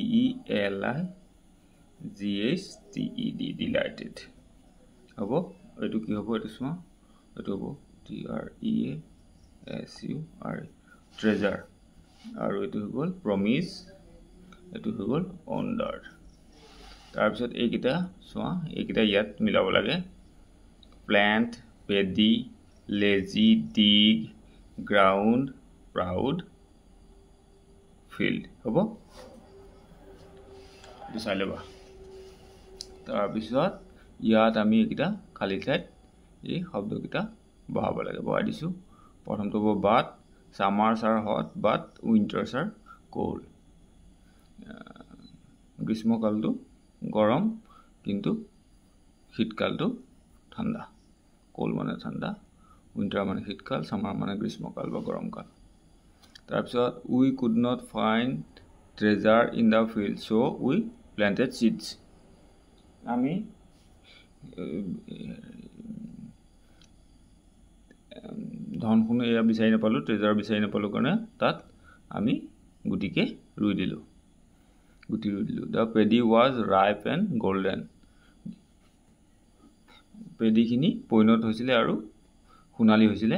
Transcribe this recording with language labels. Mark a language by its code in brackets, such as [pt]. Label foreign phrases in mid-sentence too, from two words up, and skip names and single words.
[en] DELIGHTED delighted [as] হ'ব এটো কি হ'ব এটো চোৱা এটো হ'ব [en] TREASURE treasure [as] আৰু এটো হ'ল promise এটো হ'ল wondered তাৰপিছত এইকিটা চোৱা এইকিটা ইয়াত মিলাব লাগে [en] plant paddy lazy dig ground proud [as] field হ'ব এটো চাই লবা তাৰপিছত ইয়াত আমি এইকিটা খালি ঠাইত এই শব্দকিটা বহাব লাগে বহাই দিছো প্ৰথমটো হ'ব [en] but summers are hot but winters are cold [as] গ্ৰীষ্মকালটো গৰম কিন্তু শীতকালটো ঠাণ্ডা cold মানে ঠাণ্ডা winter মানে শীতকাল summer মানে গ্ৰীষ্মকাল বা গৰমকাল তাৰপিছত [en] we could not find treasure in the field so we planted seeds [as] আমি ধনখনো এয়া বিচাৰি নাপালোঁ, ট্ৰেজাৰ বিচাৰি নাপালোঁ কাৰণে তাত আমি গুটিকে ৰুই দিলোঁ, গুটি ৰুই দিলোঁ। [en] the paddy was ripe and golden, [as] পেডিখিনি পৰিণত হৈছিলে আৰু সোণালী হৈছিলে।